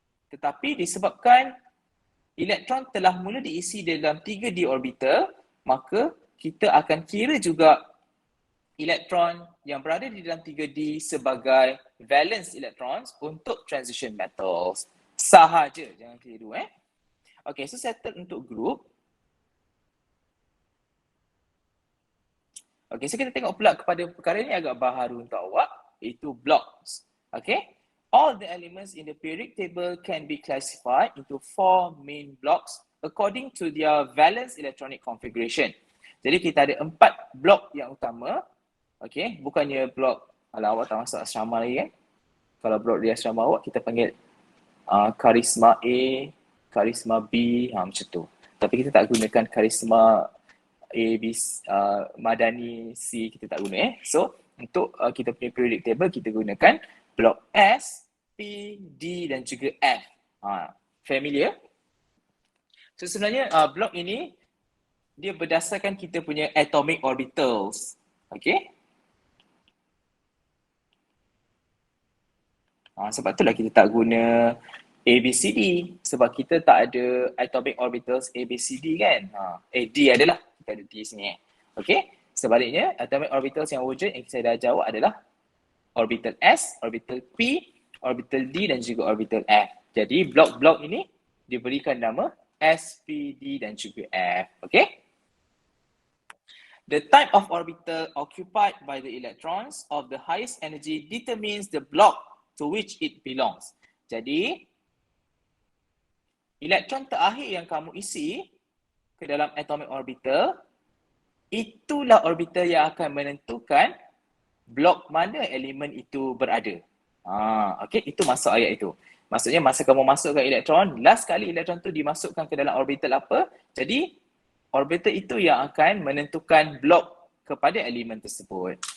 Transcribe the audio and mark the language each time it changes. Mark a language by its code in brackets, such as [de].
[ms] Tetapi disebabkan elektron telah mula diisi dalam 3D orbital, maka kita akan kira juga elektron yang berada di dalam 3D sebagai valence electrons untuk transition metals. Sahaja, jangan keliru Okay, so settle untuk group. Okay, so kita tengok pula kepada perkara ini agak baharu untuk awak, iaitu blocks. [en] Okay, all the elements in the periodic table can be classified into 4 main blocks according to their valence electronic configuration. [ms] Jadi kita ada 4 blok yang utama. Okay, bukannya blok, awak tak masuk asrama lagi kan? Kalau blok di asrama awak, kita panggil karisma A, karisma B, macam tu. Tapi kita tak gunakan karisma A, B, Madani, C, kita tak guna So, untuk kita punya periodic table, kita gunakan blok S, P, D dan juga F. Familiar? So, sebenarnya blok ini, dia berdasarkan kita punya atomic orbitals. Okay? Sebab itulah kita tak guna ABCD sebab kita tak ada atomic orbitals ABCD kan. D adalah, kita ada D sini Okay, sebaliknya atomic orbitals yang wujud yang saya dah jawab adalah orbital S, orbital P, orbital D dan juga orbital F. Jadi blok-blok ini diberikan nama S, P, D dan juga F. [en] Okay. The type of orbital occupied by the electrons of the highest energy determines the block to which it belongs. [ms] Jadi, elektron terakhir yang kamu isi ke dalam atomic orbital, itulah orbital yang akan menentukan blok mana elemen itu berada. Okay, itu masuk ayat itu. Maksudnya masa kamu masukkan elektron, last kali elektron tu dimasukkan ke dalam orbital apa, jadi orbital itu yang akan menentukan blok kepada elemen tersebut.